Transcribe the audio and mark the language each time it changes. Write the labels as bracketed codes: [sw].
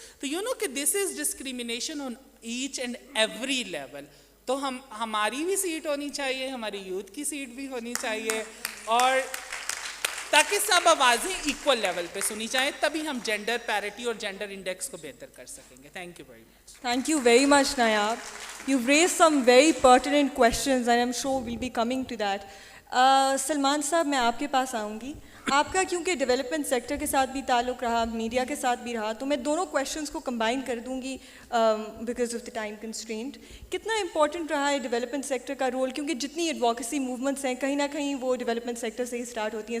[en] تو کہ this is discrimination on each and every level. [ur] تو ہماری بھی سیٹ ہونی چاہیے, ہماری یوتھ کی سیٹ بھی ہونی چاہیے, اور تاکہ سب آوازیں ایکول لیول پہ سنی جائیں, تبھی ہم جینڈر پیرٹی اور جینڈر انڈیکس کو بہتر کر سکیں گے. [en] Thank you very much. Thank you very much, Nayab. You've raised some very pertinent questions and I'm sure we'll be coming to that. [ur] Salman صاحب, میں آپ کے پاس آؤں گی. آپ کا کیونکہ ڈیولپمنٹ سیکٹر کے ساتھ بھی تعلق رہا, میڈیا کے ساتھ بھی رہا, تو میں دونوں کویشچنس کو کمبائن کر دوں گی [en] Because of the time constraint. [ur] کتنا امپورٹنٹ رہا ہے ڈیولپمنٹ سیکٹر کا رول, کیونکہ جتنی ایڈوکیسی موومنٹس ہیں کہیں نہ کہیں وہ ڈیولپمنٹ سیکٹر سے ہی اسٹارٹ ہوتی ہیں.